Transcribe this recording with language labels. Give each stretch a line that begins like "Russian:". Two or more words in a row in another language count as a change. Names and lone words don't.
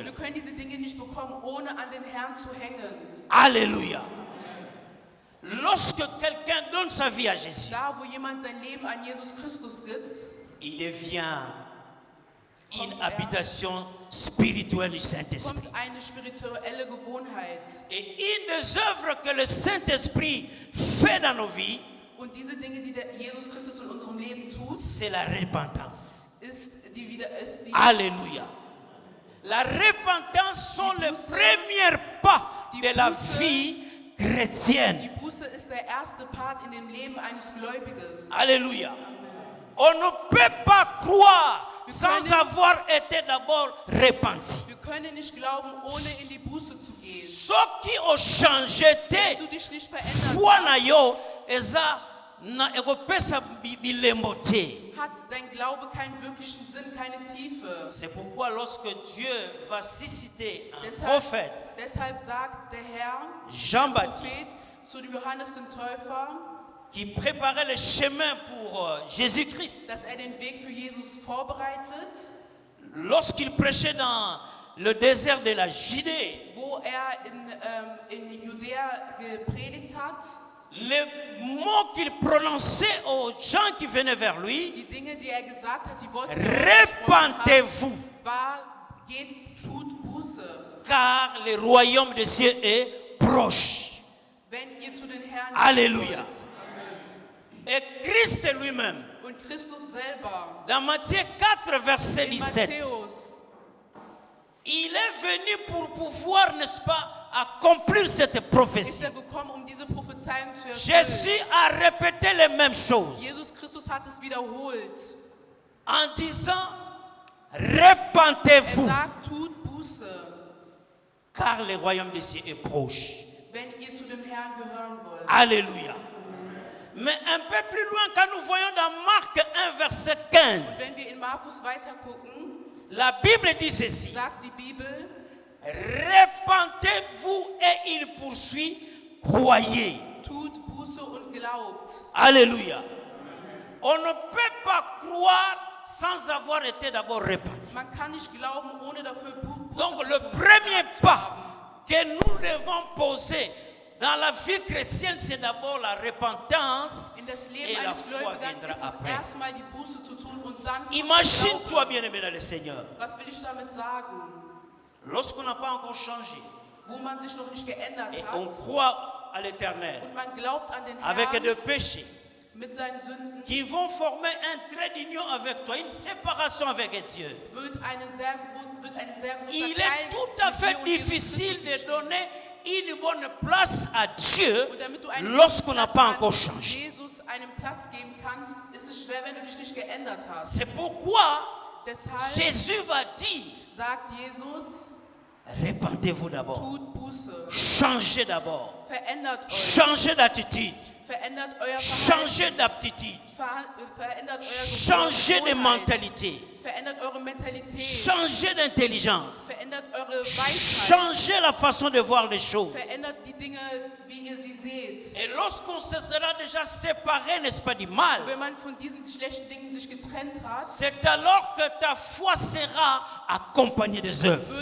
German: Wir können diese Dinge nicht bekommen, ohne an den Herrn zu hängen.
French: Alléluia. Lorsque quelqu'un donne sa vie à Jésus,
German: Da, wo jemand sein Leben an Jesus Christus gibt,
French: il devient une habitation spirituelle du Saint-Esprit.
German: kommt eine spirituelle Gewohnheit.
French: Et une des œuvres que le Saint-Esprit fait dans nos vies,
German: Und diese Dinge, die der Jesus Christus in unserem Leben tut,
French: c'est la repentance.
German: ist die
French: Alléluia. La repentance sont les premiers pas de la vie chrétienne.
German: Die Buße ist der erste Part in dem Leben eines Gläubiges.
French: Alléluia. On ne peut pas croire sans avoir été d'abord repenti.
German: Wir können nicht glauben, ohne in die Buße zu gehen.
French: Ceux qui ont changé
German: Wenn du dich nicht verändert
Lingala: foi na yo eza na ekopesa bilembo te.
German: hat dein Glaube keinen wirklichen Sinn, keine Tiefe.
French: C'est pourquoi lorsque Dieu va susciter un
German: Deshalb,
French: prophète,
German: deshalb sagt der Herr, Prophet
French: Jean-Baptiste,
German: zu dem Johannes dem Täufer,
French: qui préparait le chemin pour Jésus-Christ,
German: dass den Weg für Jesus vorbereitet,
French: lorsqu'il prêchait dans le désert de la Judée,
German: wo in Judäa gepredigt hat,
French: les mots qu'il prononçait aux gens qui venaient vers lui,
German: die Dinge, die gesagt hat, die Worte, die gesprochen hat,
French: repentez-vous,
German: war, geht, tut Buße,
French: car le royaume des cieux est proche.
German: wenn ihr zu den Herrn
French: Alléluia.
German: wollt.
French: Et Christ lui-même,
German: Und Christus selber,
French: dans Matthieu 4, verset
German: in
French: 17,
German: Matthäus,
French: il est venu pour pouvoir, n'est-ce pas, accomplir cette
German: ist
French: prophétie.
German: gekommen, diese Prophezeiung zu erfüllen.
French: Jésus a répété les mêmes choses
German: Jesus Christus hat es wiederholt.
French: en disant, repentez-vous,
German: Sagt, tut Buße,
French: car le royaume des cieux est proche.
German: wenn ihr zu dem Herrn gehören wollt.
French: Alléluia. Mais un peu plus loin, quand nous voyons dans Marc 1, verset 15,
German: Wenn wir in Markus weiter gucken,
French: la Bible dit ceci,
German: sagt die Bibel,
French: repentez-vous et il poursuit, croyez.
German: tut Buße und glaubt.
French: Alléluia. On ne peut pas croire sans avoir été d'abord repenti.
German: Man kann nicht glauben, ohne dafür Buße
French: Donc
German: zu
French: le
German: tun.
French: premier pas que nous devons poser dans la vie chrétienne, c'est d'abord la repentance.
German: In das
French: Et
German: Leben
French: la
German: eines
French: foi
German: Gläubigen
French: viendra
German: ist es
French: après.
German: erstmal die Buße zu tun und dann kommt der
French: Imagine-toi,
German: Glaube.
French: bien-aimé dans le Seigneur,
German: Was will ich damit sagen?
French: lorsqu'on n'a pas encore changé
German: Wo man sich noch nicht geändert
French: et
German: hat
French: on croit à l'éternel
German: und man glaubt an den
French: avec
German: Herrn
French: des péchés
German: mit seinen Sünden,
French: qui vont former un trait d'union avec toi, une séparation avec Dieu.
German: wird eine sehr große
French: Il
German: Teil
French: est tout à
German: mit
French: fait
German: dir und Jesus
French: difficile
German: Christus
French: de donner une bonne place à Dieu
German: Und damit du einen
French: lorsqu'on n'a
German: Platz
French: pas
German: an
French: encore changé.
German: Jesus einen Platz geben kannst, ist es schwer, wenn du dich nicht geändert hast.
French: C'est pourquoi
German: Deshalb
French: Jésus va dire,
German: sagt Jesus,
French: repentez-vous d'abord,
German: tut Buße,
French: changez d'abord,
German: verändert euch,
French: changez d'attitude, Changez d'aptitude. Changez de mentalité. Changez d'intelligence. Changez la façon de voir les choses. Et lorsqu'on se sera déjà séparé, n'est-ce pas, du mal, c'est alors que ta foi sera accompagnée des œuvres.